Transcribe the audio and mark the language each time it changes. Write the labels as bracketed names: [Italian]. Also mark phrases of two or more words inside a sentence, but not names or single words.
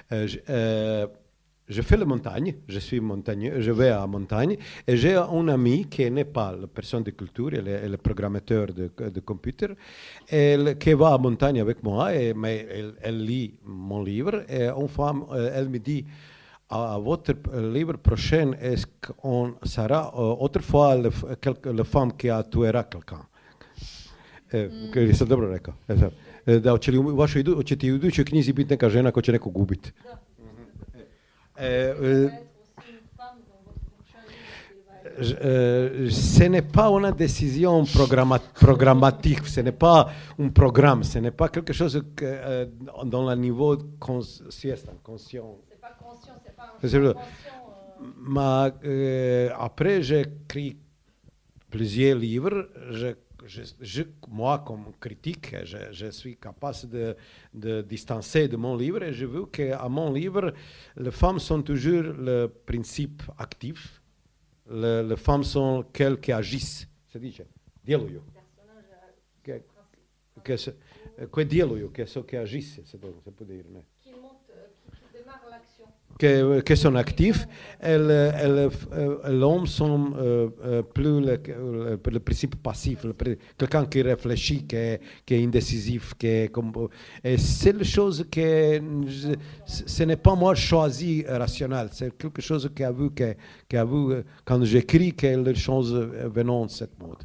[French] Je fais la montagne, je suis montagneux, je vais à la montagne, et j'ai un ami qui n'est pas la personne de culture, elle est le programmateur de computer, qui va à la montagne avec moi, mais elle lit mon livre, et une femme, elle me dit, à votre livre prochain, est-ce qu'on sera autrefois la femme qui a tuera quelqu'un? [Croatian] Sam dobro rekao. Da, hoćete i u idućoj knjizi biti neka žena ko će nekog ubiti. [French] Ce n'est pas une décision programmatique, ce n'est pas un programme, ce n'est pas quelque chose dans le niveau conscient. C'est pas conscient, c'est pas un choix conscient. Mais après, j'écris plusieurs livres. Moi, comme critique, je suis capable de distancer de mon livre et je veux qu'à mon livre, les femmes sont toujours le principe actif. Les femmes sont celles qui agissent. [Italian] Se dice, [Croatian] djeluju. koje djeluju, [Italian] che agissent, se può dire. Ne? [French] Qui démarre l'action. Qui sont actifs, l'homme sont plus le principe passif, quelqu'un qui réfléchit, qui est indécisif, et c'est la chose que ce n'est pas moi choisi rationnel, c'est quelque chose qui a vu quand j'écris que les choses venant de cette mode.